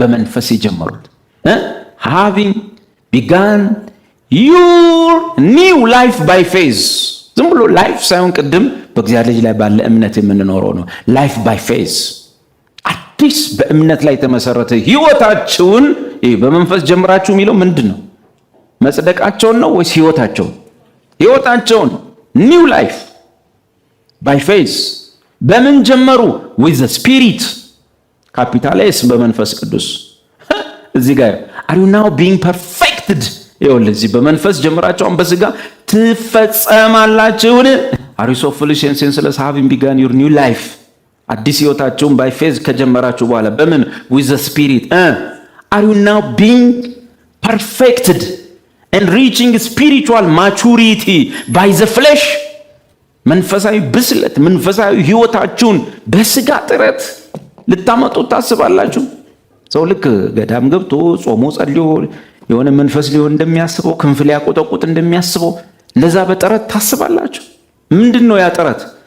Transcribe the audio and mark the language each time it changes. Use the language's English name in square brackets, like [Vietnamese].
[Amharic] በመንፈስ የጀመሩት [English] having begun your new life by faith። [Amharic] ዝም ብሎ ላይፍ ሳይሆን ቅድም በእግዚአብሔር ልጅ ላይ ባለ እምነት የምንኖረው ነው። ላይፍ [English] by faith [Amharic] አዲስ በእምነት ላይ የተመሰረተ ህይወታችሁን በመንፈስ ጀምራችሁ የሚለው ምንድን ነው? መጽደቃቸውን ነው ወይስ ህይወታቸውን? ህይወታቸውን [English] new life by faith። [Amharic] በምን ጀመሩ? [English] with the spirit [Amharic] ካፒታላይስ በመንፈስ ቅዱስ። እዚህ ጋር [English] are you now being perfected? [Amharic] ይኸውልህ እዚህ በመንፈስ ጀምራችሁን በሥጋ ትፈጸማላችሁን? [English] are you so foolish and senseless having begun your new life? [Amharic] አዲስ ህይወታችሁን [English] by faith [Amharic] ከጀመራችሁ በኋላ በምን? [English] with the spirit are you now being perfected and reaching spiritual maturity by the flesh? [Amharic] መንፈሳዊ ብስለት መንፈሳዊ ህይወታችሁን በሥጋ ጥረት ልታመጡ ታስባላችሁ? ሰው ልክ ገዳም ገብቶ ጾሞ ጸልዮ የሆነ መንፈስ ሊሆን እንደሚያስበው ክንፍ ሊያቆጠቁጥ እንደሚያስበው እንደዛ በጥረት ታስባላችሁ? ምንድነው ያ ጥረት?